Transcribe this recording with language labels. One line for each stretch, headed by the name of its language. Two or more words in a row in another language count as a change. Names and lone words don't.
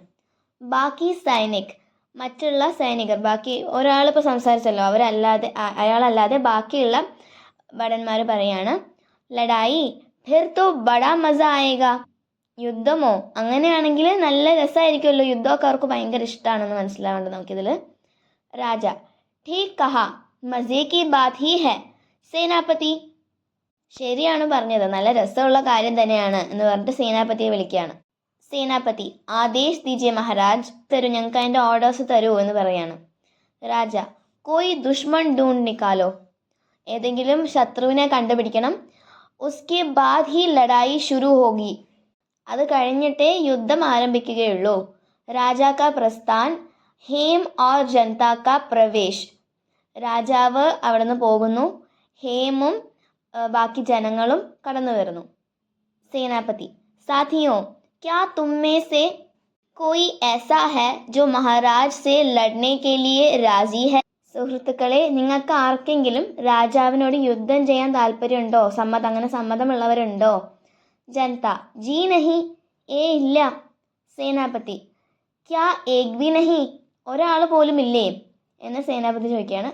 Malayalam: ബാക്കി സൈനിക്: മറ്റുള്ള സൈനികർ, ബാക്കി ഒരാളിപ്പോൾ സംസാരിച്ചല്ലോ, അയാളല്ലാതെ ബാക്കിയുള്ള ഭടന്മാർ പറയാണ്.
Hindi: लड़ाई फिर तो बड़ा मज़ा आएगा.
Malayalam: യുദ്ധമോ, അങ്ങനെയാണെങ്കിൽ നല്ല രസമായിരിക്കുമല്ലോ, യുദ്ധമൊക്കെ അവർക്ക് ഭയങ്കര ഇഷ്ടമാണെന്ന് മനസ്സിലാവേണ്ടത് നമുക്കിതിൽ. രാജ:
Hindi: ठीक कहा, मजे की बात ही है സേനാപതി.
Malayalam: ശരിയാണ് പറഞ്ഞത്, നല്ല രസമുള്ള കാര്യം തന്നെയാണ് എന്ന് പറഞ്ഞിട്ട് സേനാപതിയെ വിളിക്കുകയാണ്.
Hindi: സേനാപതി: आदेश दीजिए महाराज.
Malayalam: തരൂ, ഞങ്ങൾക്ക് അതിൻ്റെ ഓർഡേഴ്സ് തരൂ എന്ന് പറയാണ്.
Hindi: രാജ: कोई दुश्मन ढूंढ निकालो.
Malayalam: ഏതെങ്കിലും ശത്രുവിനെ കണ്ടുപിടിക്കണം.
Hindi: उसके बाद ही लड़ाई शुरू होगी.
Malayalam: അത് കഴിഞ്ഞിട്ടേ യുദ്ധം ആരംഭിക്കുകയുള്ളൂ.
Hindi: राजा का प्रस्थान, हेम और जनता का प्रवेश.
Malayalam: രാജാവ് അവിടെ നിന്ന് പോകുന്നു, ഹേമും ബാക്കി ജനങ്ങളും കടന്നു വരുന്നു.
Hindi: സേനാപതി: സാഥിയോ, क्या तुम में से कोई ऐसा है जो महाराज से लड़ने के लिए राजी है.
Malayalam: സുഹൃത്തുക്കളെ, നിങ്ങൾക്ക് ആർക്കെങ്കിലും രാജാവിനോട് യുദ്ധം ചെയ്യാൻ താല്പര്യമുണ്ടോ, അങ്ങനെ സമ്മതമുള്ളവരുണ്ടോ?
Hindi: ജനത: जी नहीं, ഇല്ല.
Malayalam: സേനാപതി:
Hindi: क्या एक भी नहीं,
Malayalam: ഒരാൾ പോലും ഇല്ലേ എന്ന് സേനാപതി ചോദിക്കുകയാണ്.